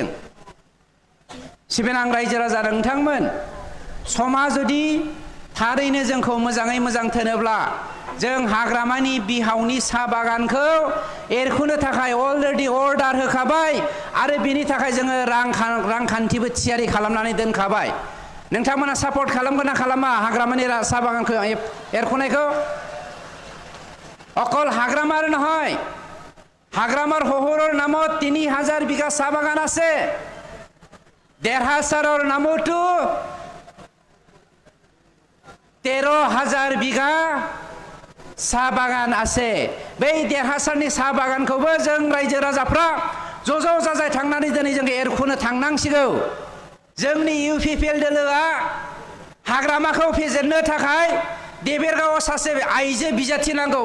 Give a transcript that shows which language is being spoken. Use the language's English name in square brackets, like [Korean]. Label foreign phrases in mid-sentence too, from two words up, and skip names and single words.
[Bodo] सिबिनां रायजो राजा नोंथांमोन, समा जुदि थारैनो जोंखौ मोजाङै मोजां थोनोब्ला जों हाग्रामानि बिहावनि साहा बागानखौ एरखुनो थाखाय [English] already order [Bodo] होखाबाय आरो बिनि थाखाय जोङो रांखान्थिबो थियारि खालामनानै दोनखाबाय। नोंथांमोना सापर्ट खालामगोन ना खालामा हाग्रामानि साहा बागानखौ एरखुनायखौ? [Assamese] অকল হাগ্ৰামাৰ নহয়, हाग्रामार শহৰৰ নামত 3000 বিঘা চাহ বাগান আছে। দেৰহাছাৰৰ নামতো 13000 বিঘা চাহ বাগান আছে। [Bodo] बै देरहासारनि साहा बागानखौबो जों रायजो राजाफ्रा ज' ज' जाजाय थांनानै दिनै जों एरखुनो थांनांसिगौ। जोंनि इउपिपिएल दोलोआ हाग्रामाखौ फेजेननो थाखाय देबेरगावआव सासे आइजो बिजाथि नांगौ।